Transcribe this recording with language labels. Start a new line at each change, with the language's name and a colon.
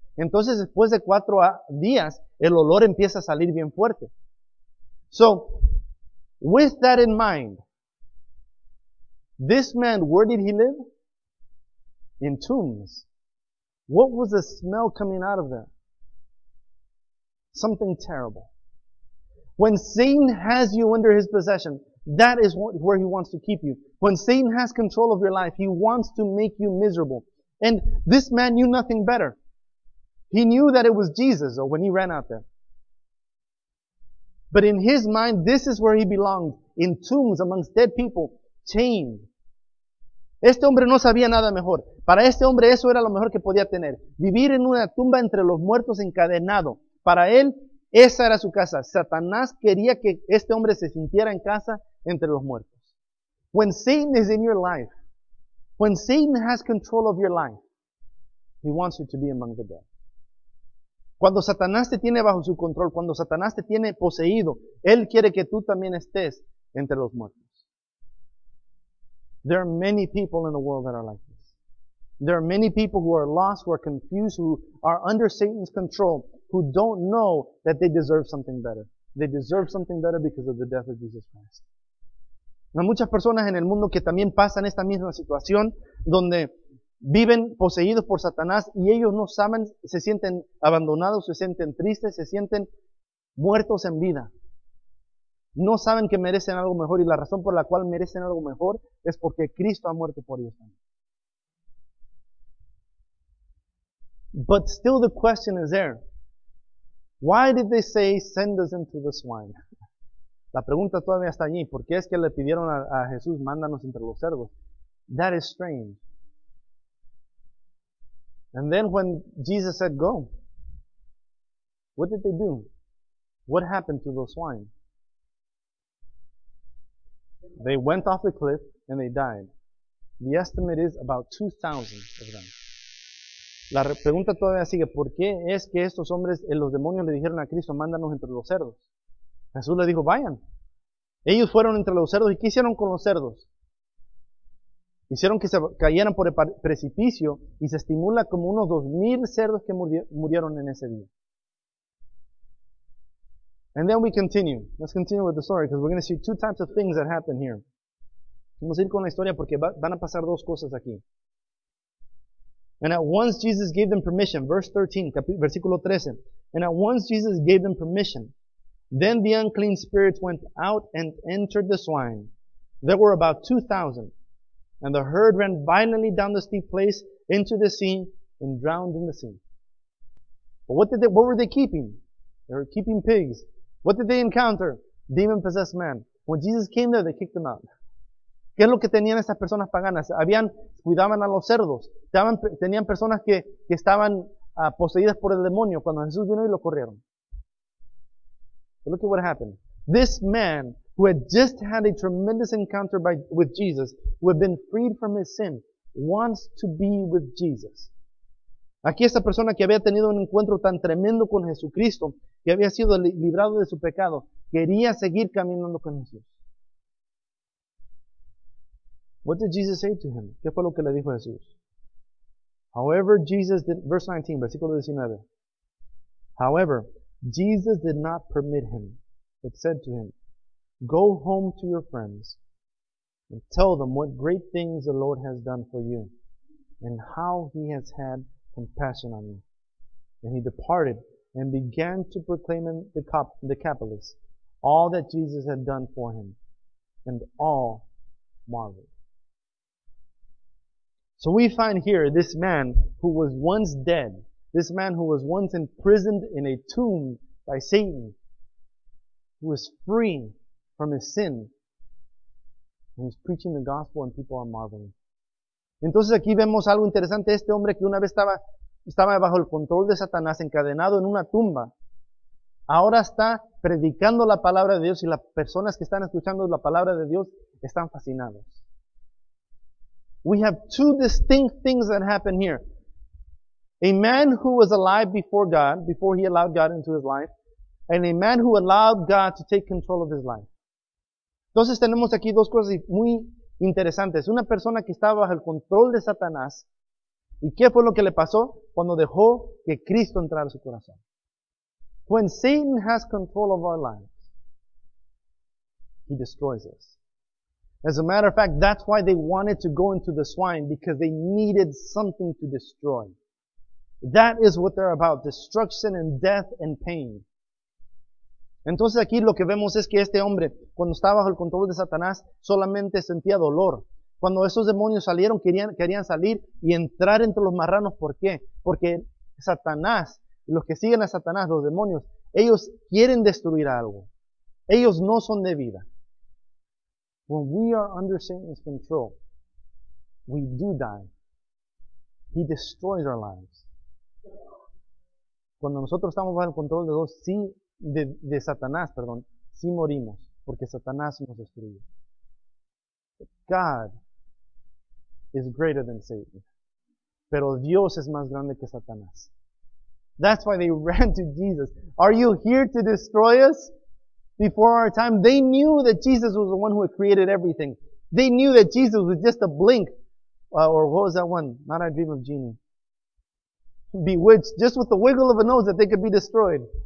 Spanish: Entonces, después de 4 días, el olor empieza a salir bien fuerte.
English: So, with that in mind, this man, where did he live? In tombs. What was the smell coming out of there? Something terrible. When Satan has you under his possession, that is where he wants to keep you. When Satan has control of your life, he wants to make you miserable. And this man knew nothing better. He knew that it was Jesus, though, when he ran out there. But in his mind, this is where he belonged, in tombs amongst dead people, chained.
Spanish: Este hombre no sabía nada mejor. Para este hombre eso era lo mejor que podía tener. Vivir en una tumba entre los muertos encadenado. Para él, esa era su casa. Satanás quería que este hombre se sintiera en casa entre los muertos.
English: When Satan is in your life, when Satan has control of your life, he wants you to be among the dead.
Spanish: Cuando Satanás te tiene bajo su control, cuando Satanás te tiene poseído, él quiere que tú también estés entre los muertos.
English: There are many people in the world that are like this. There are many people who are lost, who are confused, who are under Satan's control, who don't know that they deserve something better. They deserve something better because of the death of Jesus Christ.
Spanish: Hay muchas personas en el mundo que también pasan esta misma situación, donde viven poseídos por Satanás y ellos no saben, se sienten abandonados, se sienten tristes, se sienten muertos en vida. No saben que merecen algo mejor y la razón por la cual merecen algo mejor es porque Cristo ha muerto por ellos también.
English: But still the question is there. Why did they say, send us into the swine?
Spanish: La pregunta todavía está allí. ¿Por qué es que le pidieron a Jesús, mándanos entre los cerdos?
English: That is strange. And then when Jesus said, go, what did they do? What happened to those swine? They went off the cliff and they died. The estimate is about 2,000 of them.
Spanish: La pregunta todavía sigue, ¿por qué es que estos hombres, los demonios le dijeron a Cristo, mándanos entre los cerdos? Jesús le dijo, vayan. Ellos fueron entre los cerdos, ¿y qué hicieron con los cerdos? Hicieron que se cayeran por el precipicio, y se estimula como unos 2,000 cerdos que murieron en ese día.
English: And then we continue. Let's continue with the story, because we're going to see two types of things that happen here.
Spanish: Vamos a ir con la historia porque van a pasar dos cosas aquí.
English: And at once Jesus gave them permission. Verse 13,
Spanish: versículo 13.
English: And at once Jesus gave them permission. Then the unclean spirits went out and entered the swine. There were about 2,000. And the herd ran violently down the steep place into the sea and drowned in the sea. But what were they keeping? They were keeping pigs. What did they encounter? Demon-possessed man. When Jesus came there, they kicked them out.
Spanish: ¿Qué es lo que tenían estas personas paganas? Cuidaban a los cerdos. Tenían personas que estaban poseídas por el demonio. Cuando Jesús vino y lo corrieron.
English: So look at what happened. This man who had just had a tremendous encounter with Jesus, who had been freed from his sin, wants to be with Jesus.
Spanish: Aquí esta persona que había tenido un encuentro tan tremendo con Jesucristo, que había sido librado de su pecado, quería seguir caminando con Jesús.
English: What did Jesus say to him?
Spanish: ¿Qué fue lo que le dijo Jesús?
English: However, Jesus did, verse 19,
Spanish: versículo 19.
English: However, Jesus did not permit him, but said to him, go home to your friends and tell them what great things the Lord has done for you and how he has had compassion on you. And he departed and began to proclaim in the Decapolis all that Jesus had done for him, and all marveled. So we find here this man who was once dead, this man who was once imprisoned in a tomb by Satan, who was free from his sin, and he's preaching the gospel and people are marveling.
Spanish: Entonces aquí vemos algo interesante. Este hombre que una vez estaba bajo el control de Satanás, encadenado en una tumba, ahora está predicando la palabra de Dios y las personas que están escuchando la palabra de Dios están fascinados.
English: We have two distinct things that happen here. A man who was alive before God, before he allowed God into his life, and a man who allowed God to take control of his life.
Spanish: Entonces tenemos aquí dos cosas muy interesantes. Una persona que estaba bajo el control de Satanás. ¿Y qué fue lo que le pasó cuando dejó que Cristo entrara a su corazón?
English: When Satan has control of our lives, he destroys us. As a matter of fact, that's why they wanted to go into the swine, because they needed something to destroy. That is what they're about, destruction and death and pain.
Spanish: Entonces aquí lo que vemos es que este hombre, cuando estaba bajo el control de Satanás, solamente sentía dolor. Cuando esos demonios salieron, querían salir y entrar entre los marranos. ¿Por qué? Porque Satanás, los que siguen a Satanás, los demonios, ellos quieren destruir algo. Ellos no son de vida.
English: When we are under Satan's control, we do die. He destroys our lives.
Spanish: Cuando nosotros estamos bajo el control de Dios, de Satanás, sí morimos, porque Satanás nos destruye.
English: God is greater than Satan.
Spanish: Pero Dios es más grande que Satanás.
English: That's why they ran to Jesus. Are you here to destroy us? Before our time, they knew that Jesus was the one who had created everything. They knew that Jesus was just a blink. Or what was that one? Not I Dream of Genie. Bewitched, just with the wiggle of a nose, that they could be destroyed.